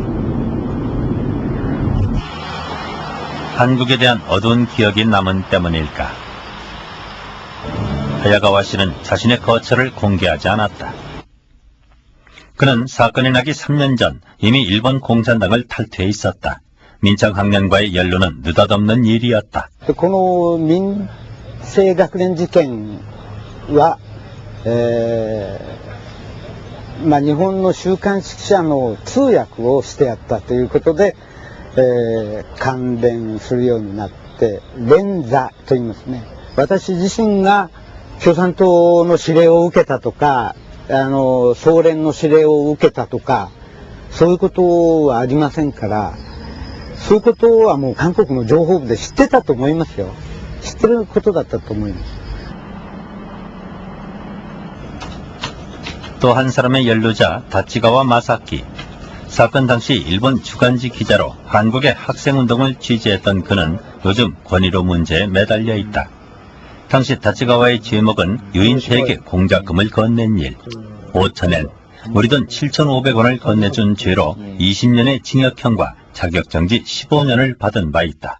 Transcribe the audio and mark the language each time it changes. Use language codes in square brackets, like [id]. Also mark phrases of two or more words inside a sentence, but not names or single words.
[ko] 한국에 대한 어두운 기억이 남은 때문일까? 하야가와 씨는 자신의 거처를 공개하지 않았다. 그는 사건이 나기 3년 전 이미 일본 공산당을 탈퇴해 있었다. 민청학년과의 연루는 느닷없는 일이었다. [ja] この民生学連事件は、日本の週刊誌記者の通訳をしてやったということで、関連するようになって連座と言いますね。私自身が共産党の指令を受けたとか総連の指令を受けたとかそういうことはありませんから、そういうことはもう韓国の情報部で知ってたと思いますよ。知ってることだったと思います。 [ko] 또 한 사람의 연루자 다치가와 마사키. 사건 당시 일본 주간지 기자로 한국의 학생운동을 취재했던 그는 요즘 권위로 문제에 매달려 있다. 당시 다치가와의 제목은 유인태에게 공작금을 건넨 일, 5,000엔, 우리 돈 7,500원을 건네준 죄로 20년의 징역형과 자격정지 15년을 받은 바 있다.